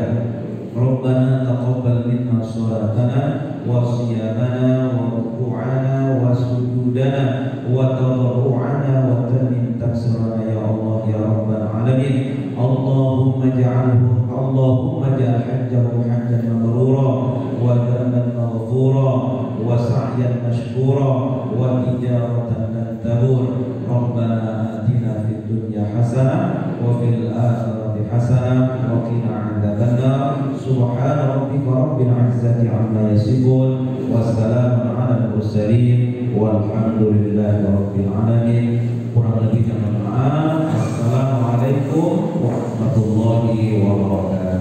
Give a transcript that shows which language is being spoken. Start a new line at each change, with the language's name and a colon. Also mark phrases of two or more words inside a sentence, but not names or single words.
Arabic: ربنا تقبل منا صلاتنا وصيامنا وركوعنا وسجودنا وتضرعنا وتمم تقصيرنا يا الله يا رب العالمين. اللهم اجعل حجه حجا مبرورا وذنبا مغفورا وسعيا مشكورا وتجارة لن تبور. ربنا آتنا في الدنيا حسنة وفي الآخرة حسنة وقنا عذاب النار. سبحان ربك رب العزة عما يصفون وسلام على المرسلين والحمد لله رب العالمين.
Indonesian: Kurang lebihnya mohon maaf.
Arabic: السلام عليكم ورحمة الله وبركاته.